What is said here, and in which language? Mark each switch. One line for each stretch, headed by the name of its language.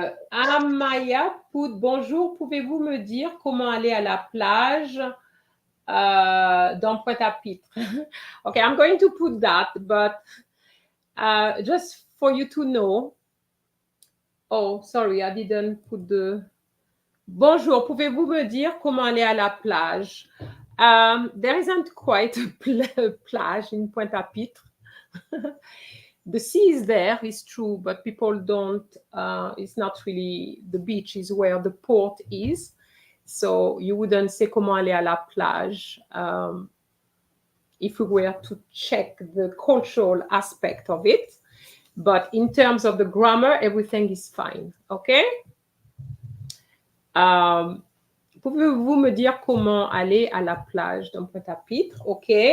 French: Amaya put bonjour, pouvez-vous me dire comment aller à la plage dans Pointe-à-Pitre?
English: Okay, I'm going to put that, but just for you to know. Oh, sorry, I didn't put the...
French: Bonjour, pouvez-vous me dire comment aller à la plage?
English: There isn't quite a plage in Pointe-à-Pitre. The sea is there, it's true, but people don't, it's not really, the beach is where the port is. So you wouldn't say
French: comment aller à la plage
English: if we were to check the cultural aspect of it. But in terms of the grammar, everything is fine, okay?
French: Pouvez-vous me dire comment aller à la plage dans Pointe-à-Pitre? OK.